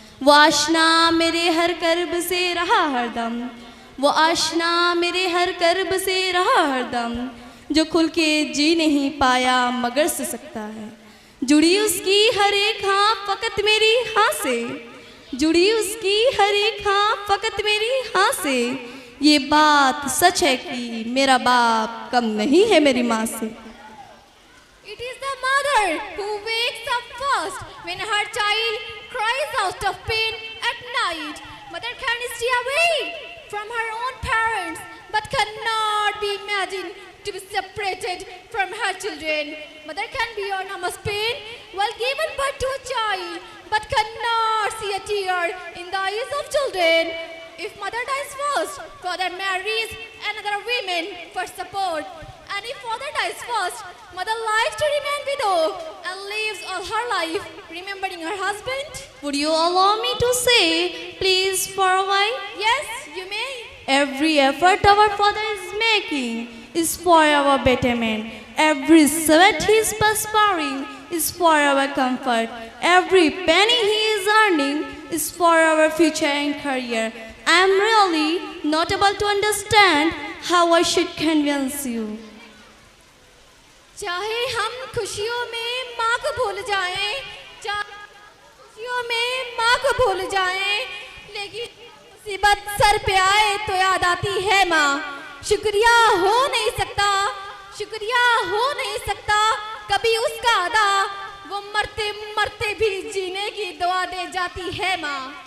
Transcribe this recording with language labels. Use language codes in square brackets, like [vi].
[hi] वो आशना मेरे हर कर्ब से रहा हरदम, वो आशना मेरे हर कर्ब से रहा हरदम, जो खुल के जी नहीं पाया मगर से सकता है। जुड़ी उसकी हर एक हाँ फकत मेरी हाँ से, जुड़ी उसकी हर एक हाँ फकत मेरी हाँ से। ये बात सच है कि मेरा बाप कम नहीं है मेरी माँ से। [en] It is the mother who wakes up first when her child cries out of pain at night. Mother can stay away from her own parents but cannot be imagined to be separated from her children. Mother can bear enormous pain while giving birth to a child but cannot see a tear in the eyes of children. If mother dies first, father marries another woman for support. And if father dies first, mother likes to remain widow and lives all her life remembering her husband. Would you allow me to say, please, for a while? Yes, you may. Every effort our father is making is for our betterment. Every sweat he is perspiring is for our comfort. Every penny he is earning is for our future and career. I am really not able to understand how I should convince you. [hi] चाहे हम खुशियों में माँ को भूल जाएं, चाहे खुशियों में माँ को भूल जाएं, लेकिन मुसीबत सर पे आए तो याद आती है माँ। शुक्रिया हो नहीं सकता, शुक्रिया हो नहीं सकता कभी उसका अदा, वो मरते मरते भी जीने की दुआ दे जाती है माँ।